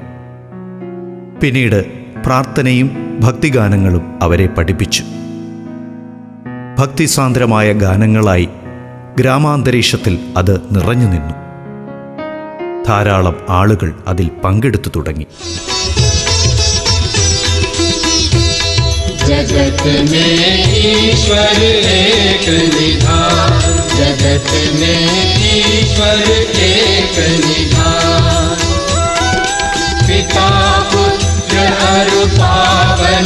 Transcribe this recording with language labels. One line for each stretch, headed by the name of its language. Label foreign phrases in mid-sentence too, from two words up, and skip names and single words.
Malayalam: പിന്നീട് പ്രാർത്ഥനയും ഭക്തിഗാനങ്ങളും അവരെ പഠിപ്പിച്ചു. ഭക്തിസാന്ദ്രമായ ഗാനങ്ങളായി ഗ്രാമാന്തരീക്ഷത്തിൽ അത് നിറഞ്ഞു നിന്നു. ധാരാളം ആളുകൾ അതിൽ പങ്കെടുത്തു തുടങ്ങി.
Hindi: जगत में ईश्वर एक निधान, जगत में ईश्वर एक निधान, पिता पुत्र अरु पावन